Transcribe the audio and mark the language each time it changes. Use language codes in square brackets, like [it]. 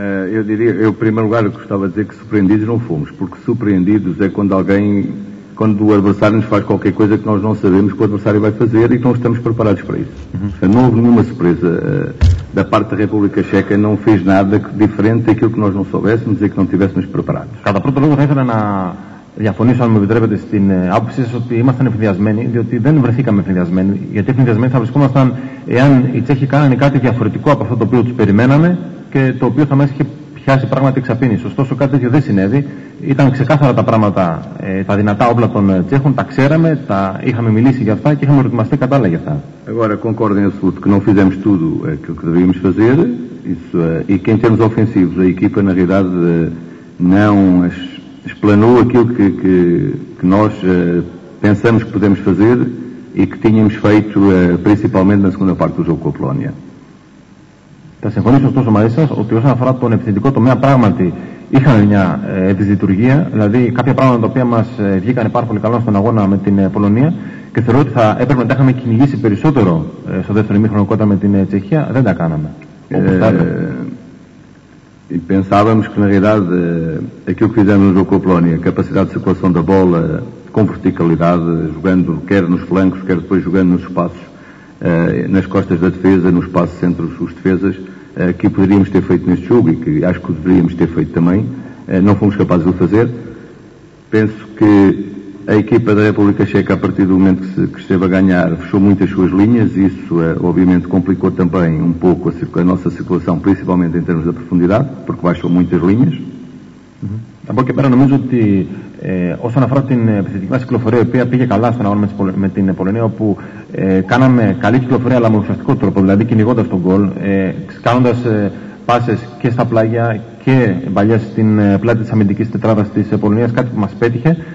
[pt] Eu diria, eu em primeiro lugar gostava de dizer que surpreendidos não fomos, porque surpreendidos é quando o adversário nos faz qualquer coisa que nós não sabemos que o adversário vai fazer e que não estamos preparados para isso. Não houve nenhuma surpresa. Da parte da República Checa não fez nada diferente daquilo que nós não soubéssemos e que não tivéssemos preparados. [el] Κατά πρώτο λόγο θα ήθελα να διαφωνήσω, αν μου επιτρέπετε, στην άποψή σας ότι ήμασταν ευθυνδιασμένοι, διότι δεν βρεθήκαμε ευθυνδιασμένοι. Γιατί ευθυνδιασμένοι θα βρισκόμασταν εάν οι Τσέχοι κάνανε κάτι διαφορετικό από αυτό το οποίο τους περιμέναμε και το οποίο θα μας είχε πιάσει πράγματι εξαπίνηση. Ωστόσο κάτι τέτοιο δεν συνέβη. Ήταν ξεκάθαρα τα πράγματα, τα δυνατά όπλα των Τσέχων, τα ξέραμε, είχαμε μιλήσει για αυτά και είχαμε προετοιμαστεί κατάλληλα για αυτά. [pt] Agora, concordo em absoluto que não fizemos tudo aquilo que devíamos fazer, isso, e que em termos ofensivos a equipa na realidade não explanou aquilo que nós pensamos que podemos fazer e que tínhamos feito principalmente na segunda parte do jogo com a Polónia. [el] Θα συμφωνήσω ωστόσο μαζί σας ότι όσον αφορά τον επιθετικό τομέα πράγματι είχαμε μια δυσλειτουργία, δηλαδή κάποια πράγματα τα οποία μας βγήκαν πάρα πολύ καλά στον αγώνα με την Πολωνία και θεωρώ ότι θα έπρεπε να τα είχαμε κυνηγήσει περισσότερο στο δεύτερο ημίχρονο κότα με την Τσεχία, δεν τα κάναμε. [pt] E pensávamos que na realidade aquilo que fizemos no jogo com a Polónia, a capacidade de circulação da bola com verticalidade, jogando quer nos flancos, quer depois jogando nos espaços, nas costas da defesa, no espaço entre os defesas, que poderíamos ter feito neste jogo e que acho que deveríamos ter feito também, não fomos capazes de o fazer. Penso que a equipa da República Checa, a partir do momento que esteve a ganhar, fechou muito as suas linhas e isso obviamente complicou também um pouco a nossa circulação, principalmente em termos da profundidade, porque baixou muitas linhas. [el] Από εκεί πέρα νομίζω ότι όσον αφορά την επιθετική μας κυκλοφορία, η οποία πήγε καλά στον αγώνα με την Πολωνία, όπου κάναμε καλή κυκλοφορία αλλά με ουσιαστικό τρόπο, δηλαδή κυνηγώντας τον γκολ, κάνοντας πάσες και στα πλάγια και μπαλιές στην πλάτη της αμυντικής τετράδας της Πολωνίας, κάτι που μας πέτυχε.